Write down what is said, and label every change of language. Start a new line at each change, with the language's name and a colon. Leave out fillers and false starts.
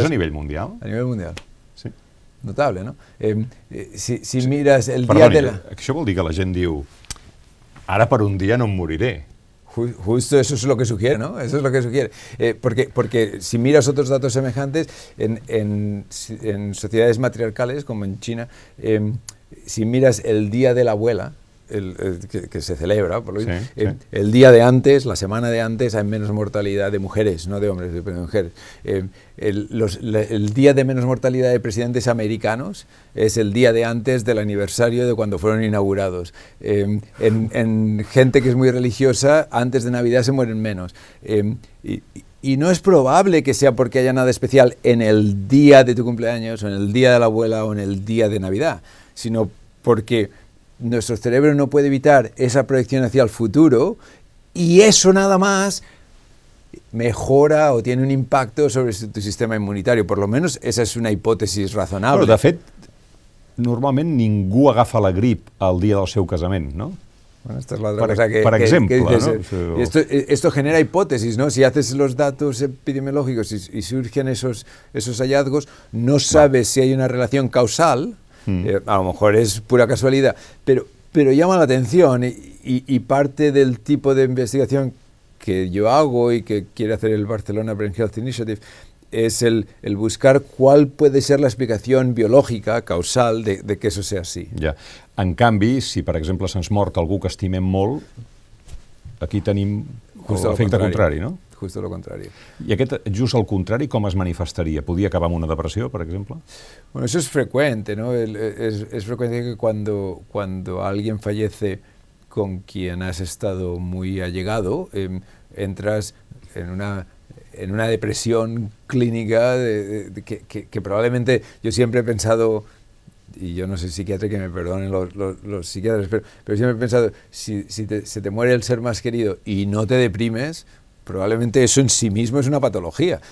Catalan: ¿Això és a nivell mundial? A nivell mundial. Sí.
Spanish: Notable, ¿no? Si miras el día de la...
Catalan: Això vol dir que la gent diu, ara per un dia no em moriré.
Spanish: Justo eso es lo que sugiere, ¿no? Eso es lo que sugiere. Porque si miras otros datos semejantes, en sociedades matriarcales, como en China, si miras el Día de la Abuela, que se celebra, por lo menos, el día de antes, la semana de antes, hay menos mortalidad de mujeres, no de hombres, pero de mujeres. El día de menos mortalidad de presidentes americanos es el día de antes del aniversario de cuando fueron inaugurados. En gente que es muy religiosa, antes de Navidad se mueren menos. Y no es probable que sea porque haya nada especial en el día de tu cumpleaños, o en el día de la abuela, o en el día de Navidad, sino porque nuestro cerebro no puede evitar esa proyección hacia el futuro, y eso nada más mejora o tiene un impacto sobre tu sistema inmunitario. Por lo menos esa es una hipòtesi razonable.
Catalan: Però, de fet, normalment ningú agafa la grip el dia del seu casament, no?
Spanish: Bueno, esta es la otra cosa por ejemplo, que dices, ¿no? Esto genera hipótesis, ¿no? Si haces los datos epidemiológicos y surgen esos hallazgos, no sabes si hay una relación causal. A lo mejor es pura casualidad, pero llama la atención y parte del tipo de investigación que yo hago y que quiere hacer el Barcelona Brain Health Initiative es el buscar cuál puede ser la explicación biològica, causal, de que eso sea así.
Catalan: Ja. En canvi, si per exemple se'ns mort algú que estimem molt, aquí tenim l'efecte contrari, no?
Spanish: Justo lo contrario.
Catalan: I aquest, just al contrari, com es manifestaria? Podria acabar amb una depressió, per exemple?
Spanish: Bueno, eso es frecuente, ¿no? Es frecuente que cuando alguien fallece con quien has estado muy allegado, entras en una depresión clínica que probablemente yo siempre he pensado, y yo no soy psiquiatra, que me perdonen los psiquiatras, pero siempre he pensado, si se te muere el ser más querido y no te deprimes, probablemente eso en sí mismo es una patología.